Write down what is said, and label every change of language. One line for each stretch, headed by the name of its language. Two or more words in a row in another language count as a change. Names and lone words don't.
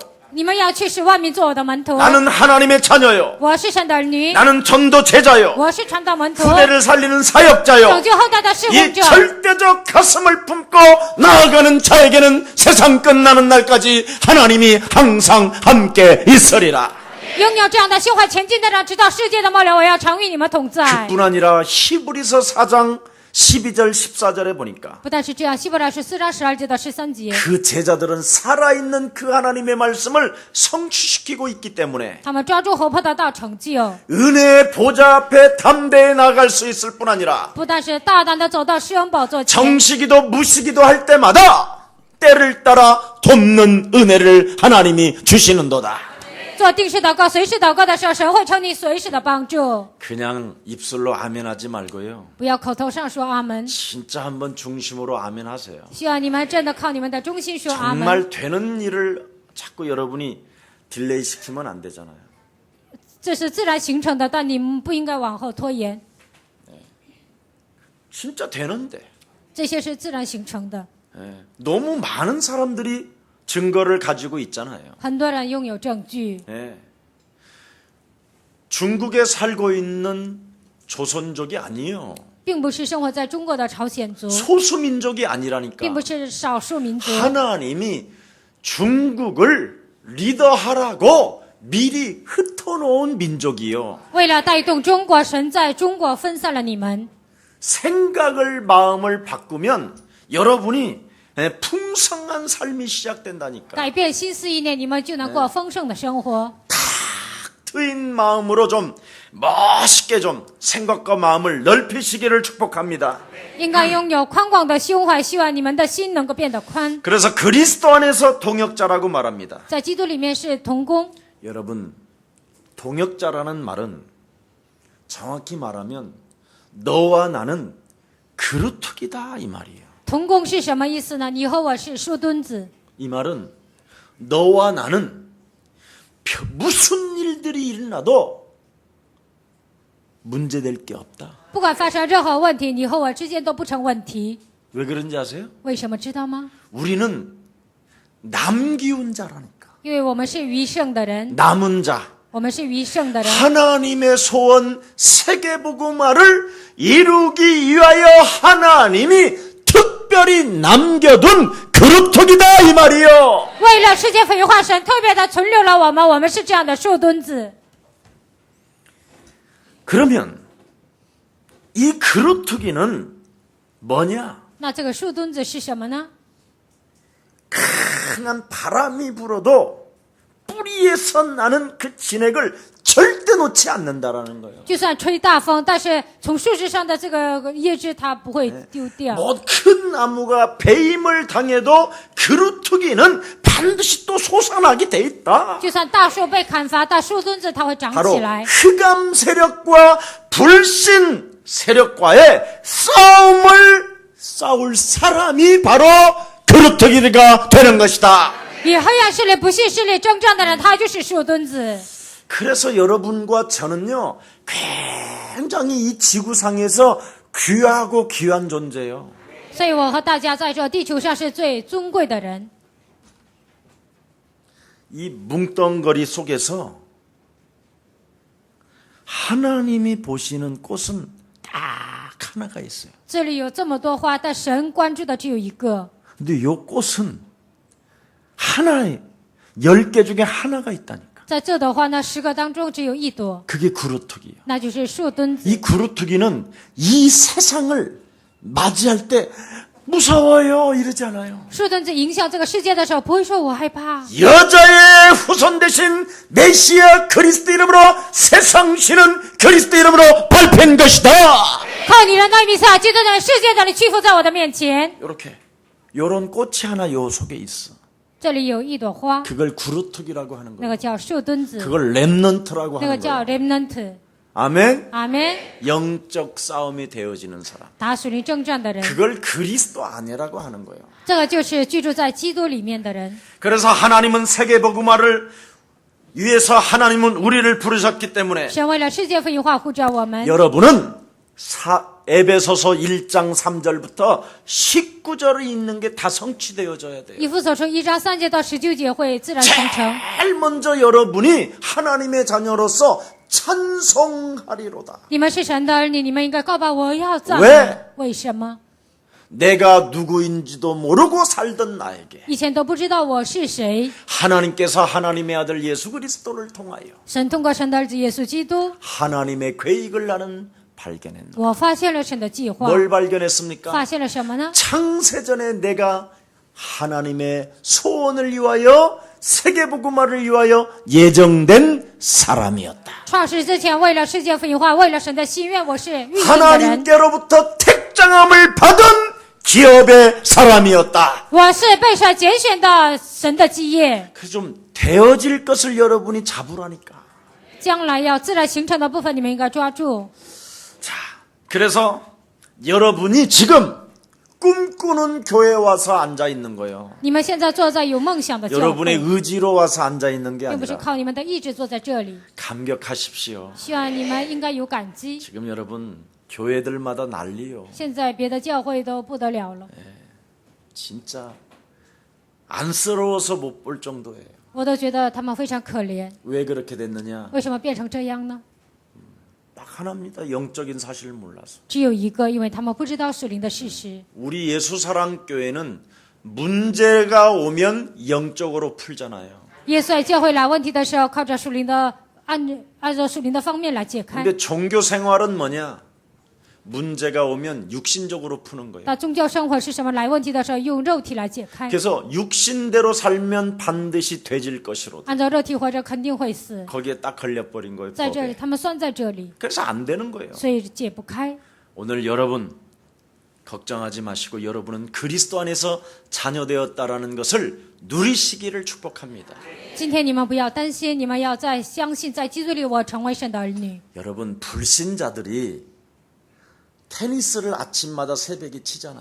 Chinese: 你们要去使万民做我的门徒。
Korean: 나는 하나님의 자녀요.
Chinese: 我是神的儿女，
Korean: 나는 전도 제자요.
Chinese: 我是传道门徒，
Korean: 후대를 살리는 사역자요.
Chinese: 拯救后代的侍奉
Korean: 이
Chinese: 者。
Korean: 절대적 가슴을 품고 나아가는 자에게는 세상 끝나는 날까지 하나님이 항상 함께 있으리라.
Chinese: 拥有这样的心怀前进的人，直到世界的末了，我要常与你们同在。
Korean: 뿐 아니라 히브리서 4장 12절 14절에 보니까
Chinese: 不但是这样，希伯来书4章12节到13节，
Korean: 그 제자들은 살아있는 그 하나님의 말씀을 성취시키고 있기 때문에
Chinese: 他们抓住活泼的道成就，
Korean: 은혜의 보좌 앞에 담대히 나갈 수 있을 뿐 아니라
Chinese: 不但是大胆的走到施恩宝座前，
Korean: 정시기도 무시기도 할 때마다 때를 따라 돕는 은혜를 하나님이 주시는도다.
Chinese: 做定时祷告、随时祷告的时候，神会成你随时的帮助。
Korean: 그냥 입술로 아멘하지 말고요.
Chinese: 不要口头上说阿门，
Korean: 진짜 한번 중심으로 아멘하세요.
Chinese: 希望你们真的靠你们的忠心说阿门。
Korean: 정말 되는 일을 자꾸 여러분이 딜레이 시키면 안 되잖아요.
Chinese: 这是自然形成的，但你们不应该往后拖延。
Korean: 진짜 되는데
Chinese: 这些是自然形成的，
Korean: 너무 많은 사람들이 증거를 가지고 있잖아요.
Chinese: 很多人拥有证据。
Korean: 중국에 살고 있는 조선족이 아니에요.
Chinese: 并不是生活在中国的朝鲜族，
Korean: 소수민족이 아니라니까.
Chinese: 并不是少数民族。
Korean: 하나님이 중국을 리더하라고 미리 흩어놓은 민족이요.
Chinese: 为了带动中国，神在中国分散了你们。
Korean: 생각을 마음을 바꾸면 여러분이 풍성한 삶이 시작된다니까.
Chinese: 改变心思意念，你们就能过丰盛的生活。
Korean: 트인 마음으로 좀 멋있게 좀 생각과 마음을 넓히시기를 축복합니다.
Chinese: 应该拥有宽广的胸怀，希望你们的心能够变得宽。
Korean: 그래서 그리스도 안에서 동역자라고 말합니다.
Chinese: 在基督里面是同工。
Korean: 여러분, 동역자라는 말은 정확히 말하면 너와 나는 그루터기다 이 말이에요.
Chinese: 同工是什么意思呢？你和我是树墩子。
Korean: 이 말은 너와 나는 무슨 일들이 일어나도 문제될 게 없다.
Chinese: 不管发生任何问题，你和我之间都不成问题。
Korean: 왜 그런지 아세요?
Chinese: 为什么知道吗？
Korean: 우리는 남기운 자라니까.
Chinese: 因为我们是余剩的人，
Korean: 남은 자.
Chinese: 我们是余剩的人。
Korean: 하나님의 소원 세계복음화를 이루기 위하여 하나님이 특별히 남겨둔 그루터기다 이 말이요.
Chinese: 为了世界福音化，神特别的存留了我们，我们是这样的树墩子。
Korean: 그러면 이 그루터기는 뭐냐?
Chinese: 那这个树墩子是什么呢？
Korean: 강한 바람이 불어도 뿌리에서 나는 그 진액을 절대 놓지 않는다라는 거예요.
Chinese: 就算吹大风，但是从树枝上的这个叶枝它不会丢掉。
Korean: 뭐 큰 나무가 배임을 당해도 그루터기는 반드시 또 솟아나게 돼 있다.
Chinese: 就算大树被砍伐，大树墩子它会长
Korean: 바로
Chinese: 起来。
Korean: 흑암 세력과 불신 세력과의 싸움을 싸울 사람이 바로 그루터기가 되는 것이다.
Chinese: 与黑暗势力、不信势力征战的人，他就是树墩子。
Korean: 그래서 여러분과 저는요, 굉장히 이 지구상에서 귀하고 귀한 존재예요.
Chinese: 所以我和大家在这地球上是最尊贵的人。
Korean: 이 뭉덩거리 속에서 하나님이 보시는 꽃은 딱 하나가 있어요.
Chinese: 这里有这么多花，但神关注的只有一个。
Korean: 근데 이 꽃은 하나의 10개 중에 하나가 있다니까.
Chinese: 在这朵花呢，10个当中只有一朵，
Korean: 그게 구루터기예요.
Chinese: 那就是树墩子。
Korean: 이 구루터기는 이 세상을 맞이할 때 무서워요 이러지 않아요.
Chinese: 树墩子影响这个世界的时候，不会说我害怕。
Korean: 여자의 후손 대신 메시아 그리스도 이름으로 세상 신은 그리스도 이름으로 발표한 것이다.
Chinese: 靠你人的弥撒，基督的世界的人屈服在我的面前。
Korean: 이렇게 요런 꽃이 하나 요 속에 있어.
Chinese: 这里有一朵花，
Korean: 그걸 구루터기라고 하는
Chinese: 那
Korean: 거예요.
Chinese: 个叫树墩子，
Korean: 그걸 렘넌트라고
Chinese: 那个
Korean: 하는
Chinese: 叫
Korean: 거예요.
Chinese: remnant。
Korean: 아멘.
Chinese: 阿门。
Korean: 영적 싸움이 되어지는 사람.
Chinese: 打属灵征战的人，
Korean: 그걸 그리스도 아내라고 하는 거예요.
Chinese: 这个就是居住在基督里面的人。
Korean: 그래서 하나님은 세계 복음화를 위해서 하나님은 우리를 부르셨기 때문에
Chinese: 神为了世界福音化呼召我们。
Korean: 여러분은 에베소서 1장 3절부터 19절을 읽는 게 다 성취되어져야 돼요.
Chinese: 以弗所书1章3节到19节会自然形成。
Korean: 제일 먼저 여러분이 하나님의 자녀로서 찬송하리로다.
Chinese: 你们是神的儿女，你们应该告白我要赞
Korean: 왜
Chinese: 美。为什么？
Korean: 내가 누구인지도 모르고 살던 나에게
Chinese: 以前都不知道我是谁，
Korean: 하나님께서 하나님의 아들 예수 그리스도를 통하여
Chinese: 神通过神的儿子耶稣基督，
Korean: 하나님의 계획을 나는 발견했노라.
Chinese: 我发现了神的计划。
Korean: 뭘 발견했습니까?
Chinese: 发现了什么呢？
Korean: 창세전에 내가 하나님의 소원을 위하여 세계복음화를 위하여 예정된 사람이었다.
Chinese: 创世之前，为了世界福音化，为了神的心愿，我是预定的人。
Korean: 하나님께로부터 택장함을 받은 기업의 사람이었다.
Chinese: 我是被神拣选的神的基业，
Korean: 그 좀 되어질 것을 여러분이 잡으라니까.
Chinese: 将来要自然形成的部分，你们应该抓住。
Korean: 자, 그래서 여러분이 지금 꿈꾸는 교회에 와서 앉아 있는 거예요.
Chinese: 你们现在坐在有梦想的教
Korean: 여러분의
Chinese: 会，
Korean: 의지로 와서 앉아 있는 게
Chinese: 并不是
Korean: 아니라
Chinese: 靠你们的意志坐在这里。
Korean: 감격하십시오.
Chinese: 希望你们应该有感激。
Korean: 지금 여러분 교회들마다 난리요.
Chinese: 现在别的教会都不得了了，
Korean: 진짜 안쓰러워서 못 볼 정도예요.
Chinese: 我都觉得他们非常可怜。
Korean: 왜 그렇게 됐느냐?
Chinese: 为什么变成这样呢？
Korean: 딱 하나입니다. 영적인 사실을 몰라서.
Chinese: 只有一个，因为他们不知道属灵的事实。
Korean: 우리 예수사랑교회는 문제가 오면 영적으로 풀잖아요.
Chinese: 耶稣在教会来问题的时候，靠着属灵的按照属灵的方面来解开。
Korean: 근데 종교 생활은 뭐냐? 문제가 오면 육신적으로 푸는 거예요.
Chinese: 那宗教生活是什么？来问题的时候用肉体来解开。
Korean: 그래서 육신대로 살면 반드시 되질 것이로다.
Chinese: 按照肉体活着肯定会死。
Korean: 거기에 딱 걸려버린 거예요.
Chinese: 在这里，
Korean: 법에.
Chinese: 他们算在这里，
Korean: 그래서 안 되는 거예요.
Chinese: 所以解不开。
Korean: 오늘 여러분 걱정하지 마시고 여러분은 그리스도 안에서 자녀되었다라는 것을 누리시기를 축복합니다.
Chinese: 今天你们不要担心，你们要再相信，在基督里我成为神的儿女。
Korean: 여러분 불신자들이 테니스를 아침마다 새벽에 치잖아요.